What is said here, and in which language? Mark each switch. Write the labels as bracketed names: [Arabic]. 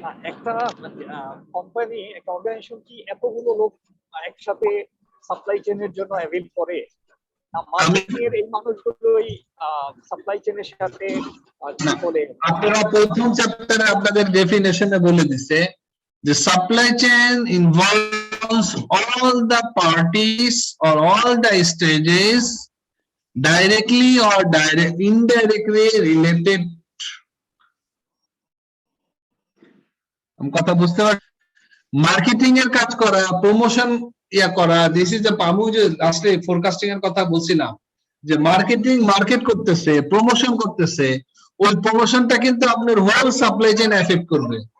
[Bangla] একটা কোম্পানি, একটা অর্গানাইজেশন কি এতগুলো লোক একসাথে সাপ্লাই চেইনের জন্য অ্যাভেল করে, না মার্কেটিং এর এই মানুষগুলোই সাপ্লাই চেইনের সাথে কি বলে? আপনারা প্রথম চ্যাপ্টারে আপনাদের ডেফিনেশনে বলে দিছে যে supply chain involve [English] involves all the parties or all the stages directly or indirectly related. [Bangla] কথা বুঝতে পার মার্কেটিং এর কাজ করা, প্রমোশন করা, দিস ইজ দ্য পামু যে লাস্টে ফোরকাস্টিং এর কথা বলছিলাম যে মার্কেটিং মার্কেট করতেছে, প্রমোশন করতেছে, ওই প্রমোশনটা কিন্তু আপনার হোল সাপ্লাই চেইন এফেক্ট করবে।